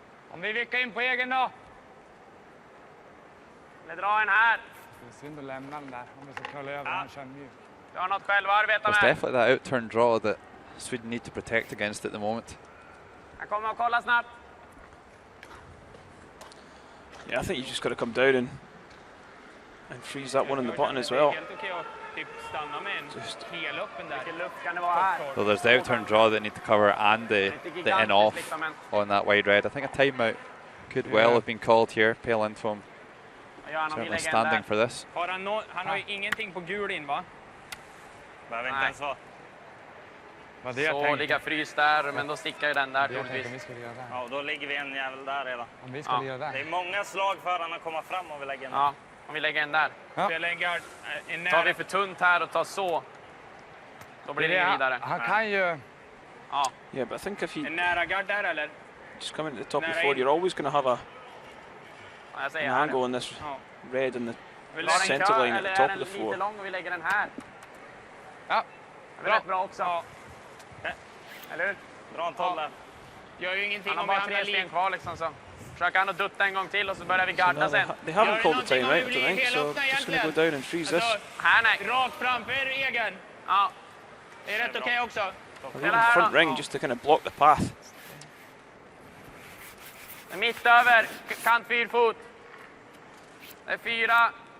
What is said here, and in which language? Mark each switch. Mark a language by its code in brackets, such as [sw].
[sv] Om vi vickar in på egen då. Eller dra en här. Det är synd att lämna den där om vi ska curla över. Han kör mjuk. Du har något själv att arbeta [en] It's [sv] med. [en] definitely that out turn draw that Sweden need to protect against at the moment. [sv] Jag kommer att kolla snabbt. [en] Yeah, I think you just got to come down and freeze that one in the button as well. [sv] Helt okej att typ stanna med en hel öppen där. Vilken luft kan det vara här? [en] So there's the out turn draw that need to cover and the in off on that wide red. I think a timeout could well have been called here. Pale Lindholm certainly standing for this. [sv] Har han har ju ingenting på gul in, va? Behöver inte ens vara. Så ligga frys där, men då stickar ju den där troligtvis. Ja, då ligger vi en jävel där redan. Om vi skulle göra Det är många slag för han att komma fram och vi lägger en. Ja, om vi lägger en där. Spela en guard. Tar vi för tunt här och tar så, då blir det ingen vidare. Han kan ju... Ja. [en] Yeah, but I think if you [sv] En nära guard där, eller? [en] just come into the top before, you're always going to have an angle on this red in the center line at the top of the floor. [sv] Lite lång och vi lägger den här. Ja. Det är rätt bra också. Ja. Eller hur? Dra en 12 där. Gör ju ingenting Han har om vi bara hamnar 3 sten kvar liksom, så försöker han att dutta en gång till och så börjar vi garda sen. [en] They haven't called the time out, I don't think, so just going to go down and freeze this. [sv] Här nej. Rakt framför egen. Ja. Det är rätt okej också. [en] In the front ring just to kind of block the path. [sv] Mitt över, kant 4 fot. Det är 4.